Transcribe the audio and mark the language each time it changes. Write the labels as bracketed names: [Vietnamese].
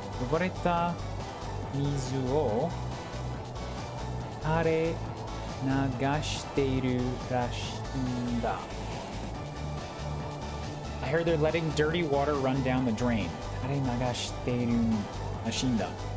[Japanese] 汚れた水を垂れ流しているらしいんだ。 [English] I heard they're letting dirty water run down the drain. [Japanese] 垂れ流しているらしいんだ。